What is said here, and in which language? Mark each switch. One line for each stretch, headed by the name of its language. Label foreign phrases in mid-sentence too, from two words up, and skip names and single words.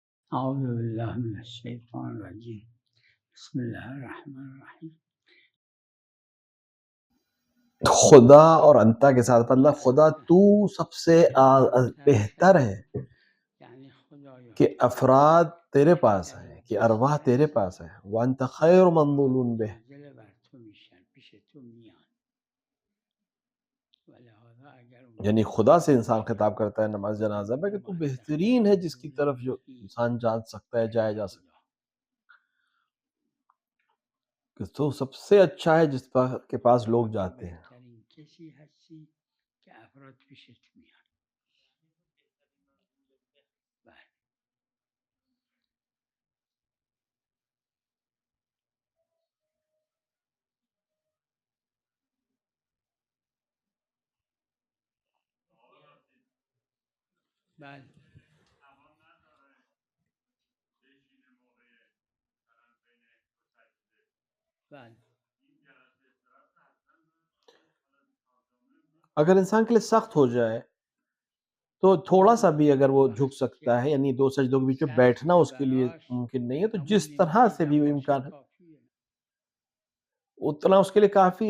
Arabic: اعوذ باللہ من الشیطان الرجیم بسم اللہ الرحمن الرحیم.
Urdu: خدا اور انتا کے ساتھ مطلب خدا تو سب سے بہتر ہے یعنی خدا کہ افراد تیرے پاس ہیں، کہ ارواح تیرے پاس ہے.
Arabic: وانت خیر منزول بہ،
Persian: نازل بر تو میشن، پیش تو میان.
Urdu: و لہذا اگر یعنی خدا سے انسان خطاب کرتا ہے نماز جنازہ میں کہ تو بہترین ہے جس کی طرف جو انسان جان سکتا ہے، جایا جا سکتا ہے، کہ تو سب سے اچھا ہے جس کے پاس لوگ جاتے ہیں.
Persian: بہترین کسی هستی که افراد پیشت میان. بله بله بله
Urdu: اگر انسان کے لیے سخت ہو جائے تو تھوڑا سا بھی اگر وہ جھک سکتا ہے، یعنی دو سجدوں کے بیچ میں بیٹھنا اس کے لیے ممکن نہیں ہے، تو جس طرح سے بھی وہ امکان ہے اتنا اس کے لیے کافی ہے.